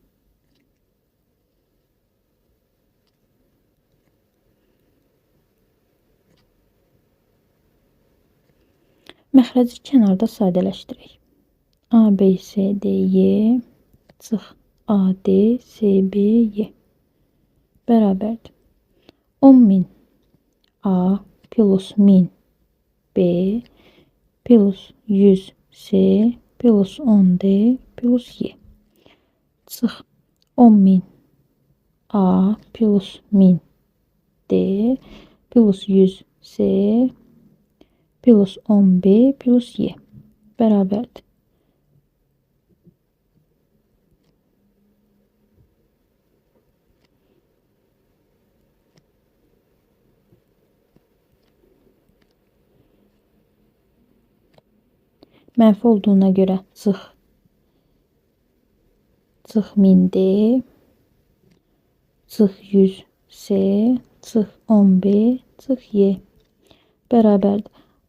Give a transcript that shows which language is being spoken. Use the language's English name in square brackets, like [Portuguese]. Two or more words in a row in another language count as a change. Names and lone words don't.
[Azerbaijani] Məxrəci kənarda sadələşdirək. ABCDY çıx ADCBY bərabərdir. 10.000 A plus 1000 B plus 100 C plus 10 D plus Y. Çıx 10.000 A plus 1000 D plus 100 C plus 10B plus Y bərabərdir. Mənfi olduğuna görə çıx 1000D, çıx 100C, çıx 10B, çıx Y bərabərdir.